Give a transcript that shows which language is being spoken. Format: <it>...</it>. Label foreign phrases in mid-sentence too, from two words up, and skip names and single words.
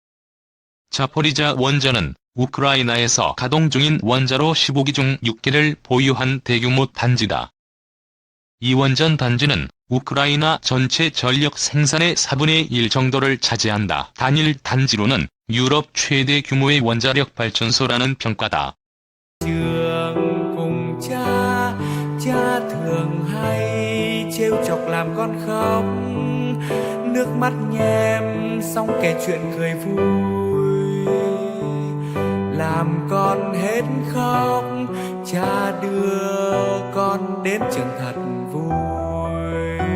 <ko>자포리자 원전은 우크라이나에서 가동 중인 원자로 15기 중 6기를 보유한 대규모 단지다. 이 원전 단지는 우크라이나 전체 전력 생산의 4분의 1 정도를 차지한다. 단일 단지로는 유럽 최대 규모의 원자력 발전소라는 평가다.</ko> <vi>Cùng cha, cha thường hay trêu chọc làm con khóc, nước mắt nhem xong kể chuyện cười vui, làm con hết khóc, cha đưa con đến trường thật vui.</vi>